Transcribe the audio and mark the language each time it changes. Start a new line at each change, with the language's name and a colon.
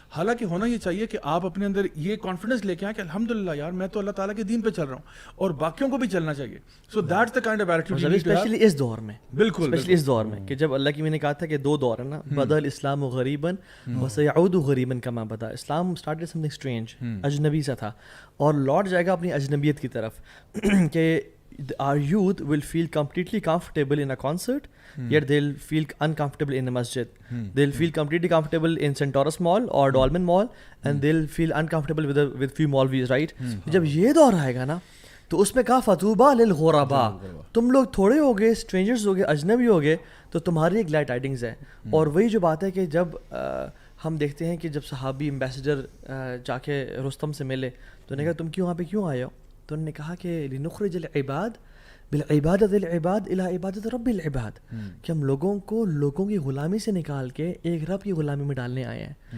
Urdu: حالانکہ ہونا یہ چاہیے کہ آپ اپنے اندر یہ کانفیڈنس لے کے آئیں کہ الحمدللہ یار میں تو اللہ تعالیٰ کے دین پہ چل رہا ہوں, اور باقیوں کو بھی چلنا چاہیے.
English: so that's the kind of attitude
Urdu: especially اس دور میں, بالکل اسپیشلی اس دور میں کہ جب اللہ کی میں نے کہا تھا کہ 2 دور ہے نا,
Arabic: بدأ الاسلام غریبا وسيعود غریبا کما بدا.
Urdu: اسلام
English: started something strange,
Urdu: اجنبی سا تھا, اور لوٹ جائے گا اپنی اجنبیت کی طرف.
English: کہ our youth will feel completely comfortable in a concert, yet they'll feel uncomfortable in a masjid. They'll feel completely comfortable in Centaurus Mall or Dolmen Mall, and they'll feel uncomfortable with few Maulvis, right?
Urdu: جب یہ دور آئے گا نا تو اس میں کہا
Arabic: فطوبى للغرباء,
Urdu: تم لوگ تھوڑے ہو گئے, اسٹرینجرز ہو گئے, اجنبی ہو گئے, تو تمہاری ایک گلیڈ ٹائڈنگز ہے. اور وہی جو بات ہے کہ جب ہم دیکھتے ہیں کہ جب صحابی امبیسڈر جا کے رستم سے ملے تو انہوں نے کہا تم کیوں وہاں پہ کیوں آئے ہو, تو انہوں نے کہا کہ
Arabic: لنخرج العباد بالعبادت العباد الى عبادت رب العباد,
Urdu: کہ ہم لوگوں کو لوگوں کی غلامی سے نکال کے ایک رب کی غلامی میں ڈالنے آئے ہیں.